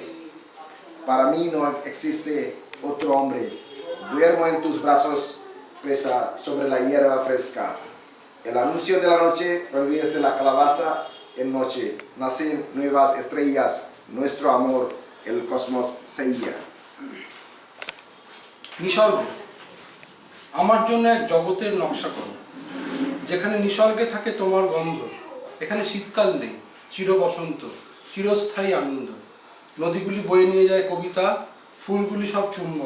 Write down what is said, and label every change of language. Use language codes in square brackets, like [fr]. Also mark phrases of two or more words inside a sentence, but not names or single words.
[es] Para mí no existe otro hombre. Duermo en tus brazos, presa sobre la hierba fresca. El anuncio de la noche convierte la calabaza en noche. Nacen nuevas estrellas, nuestro amor, el cosmos sella. [bn] নিসর্গ আমার জন্য এক জগতের নকশা করো, যেখানে নিসর্গে থাকে তোমার গন্ধ। এখানে শীতকাল নেই, চির বসন্ত, চিরস্থায়ী আনন্দ। নদীগুলি বয়ে নিয়ে যায় কবিতা, ফুলগুলি সব চুম্বন।